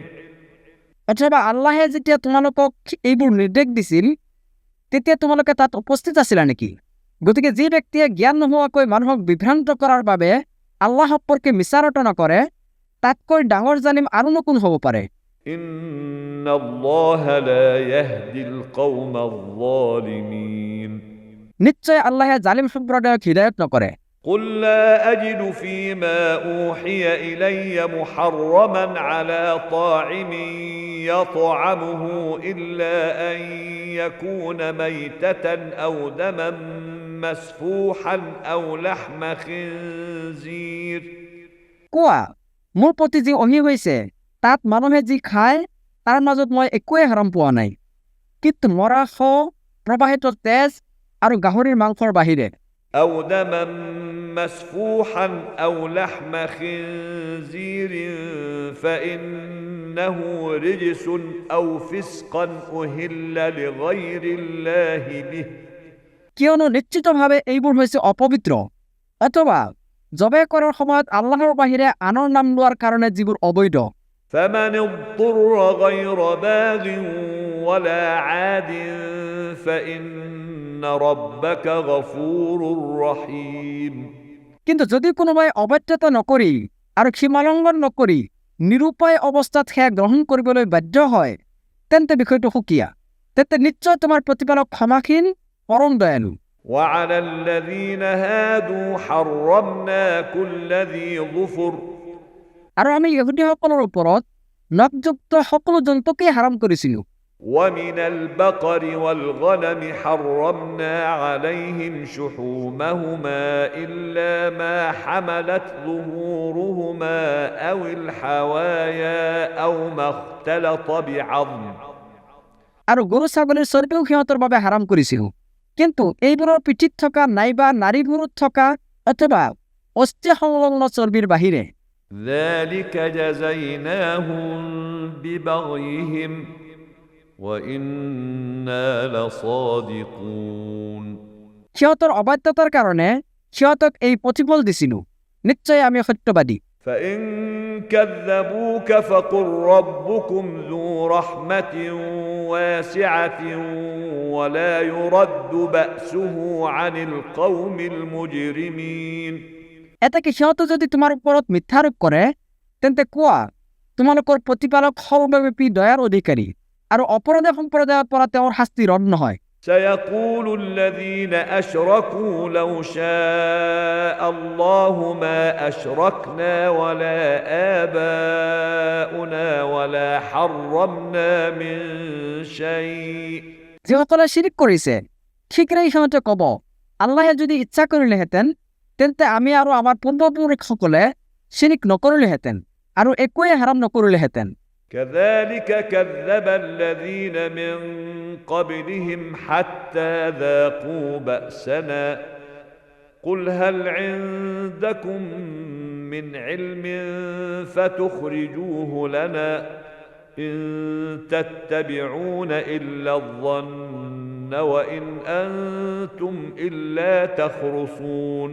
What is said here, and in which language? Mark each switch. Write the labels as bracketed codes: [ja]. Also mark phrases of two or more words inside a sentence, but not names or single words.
[as] অথবা আল্লাহে যেতিয়া তোমালোকক এইবোৰ নিৰ্দেশ দিছিল তেতিয়া তোমালোকে তাত উপস্থিত আছিলা নেকি? গতিকে যি ব্যক্তিয়ে জ্ঞান নোহোৱাকৈ মানুহক বিভ্ৰান্ত কৰাৰ বাবে আল্লাহ সম্পৰ্কে মিছা ৰটনা কৰে তাতকৈ ডাঙৰ জালিম আৰুনো কোন হ'ব পাৰে? [ar] إن الله لا يهدي القوم الظالمين। [as] নিশ্চয় আল্লাহে জালিম সম্প্ৰদায়ক হিদায়ত নকৰে। [ar] قل لا أجد فيما أوحي إلي محرما على طاعم يطعمه إلا أن يكون ميتة أو دما مسفوحا أو لحم خنزير। [as] কোৱা, মোৰ প্ৰতি যি অহি হৈছে তাত মানুহে যি খায় তাৰ মাজত মই একোৱে হাৰাম পোৱা নাই, কিন্তু মৰা শৱ, প্ৰবাহিত তেজ আৰু গাহৰিৰ মাংসৰ বাহিৰে। [ar] أو دما مسفوحا أو لحم خنزير فإنه رجس أو فسقا أهل لغير الله به। [as] কিয়নো নিশ্চিতভাৱে এইবোৰ হৈছে অপবিত্ৰ অথবা জবে কৰাৰ সময়ত আল্লাহৰ বাহিৰে আনৰ নাম লোৱাৰ কাৰণে যিবোৰ অবৈধ। [ar] فمن اضطر غير باغ ولا عاد فإن ربك غفور رحيم। [as] কিন্তু যদি কোনোবাই অবাধ্যতা নকৰি আৰু সীমালংঘন নকৰি নিৰুপায় অৱস্থাত সেয়া গ্ৰহণ কৰিবলৈ বাধ্য হয় তেন্তে বিষয়টো সুকীয়া, তেন্তে নিশ্চয় তোমাৰ প্ৰতিপালক ক্ষমাশীল পৰম দয়ালু। [ar] وعلى الذين هادوا حرمنا كل ذي ظفر [as] আৰু আমি ইহুদীসকলৰ ওপৰত নখযুক্ত সকলো জন্তুকে হাৰাম কৰিছিলোঁ [ar] ومن البقر والغنم حرمنا عليهم شحومهما إلا ما حملت ظهورهما أو الحوايا أو ما اختلط بعظم [as] আৰু গৰু ছাগলীৰ চৰ্বিও সিহঁতৰ বাবে হাৰাম কৰিছিলোঁ কিন্তু এইবোৰৰ পিঠিত থকা নাইবা নাড়ীবোৰত থকা অথবা অস্থি সংলগ্ন চৰ্বিৰ বাহিৰে [ar] ذلك جزيناهم ببغيهم وإنا لصادقون [as] সিহঁতৰ অবাধ্যতাৰ কাৰণে সিহঁতক এই প্ৰতিফল দিছিলোঁ নিশ্চয় আমি সত্যবাদী [ar] فإن كذبوك فقل ربكم ذو رحمة واسعة ولا يرد بأسه عن القوم المجرمين [as] এটাকে সিহঁতে যদি তোমাৰ ওপৰত মিথ্যাৰোপ কৰে তেন্তে কোৱা তোমালোকৰ প্ৰতিপালক সৰ্বব্যাপী দয়াৰ অধিকাৰী আৰু অপৰাধী সম্প্ৰদায়ৰ পৰা তেওঁৰ শাস্তি ৰদ নহয় [ar] سيقول الذين أشركوا لو شاء الله ما أشركنا ولا آباؤنا ولا حرمنا من شيء [as] যিসকলে শিৰিক কৰিছে শীঘ্ৰেই সিহঁতে ক'ব আল্লাহে যদি ইচ্ছা কৰিলেহেঁতেন তেন্তে আমি আৰু আমাৰ পূৰ্বপুৰুষসকলে শিৰিক নকৰিলেহেঁতেন আৰু একোৱে হাৰাম নকৰিলেহেঁতেন [ar] كذلك كذب الذين من قبلهم حتى ذاقوا بأسنا قل هل عندكم من علم فتخرجوه لنا إن تتبعون إلا الظن وإن أنتم إلا تخرصون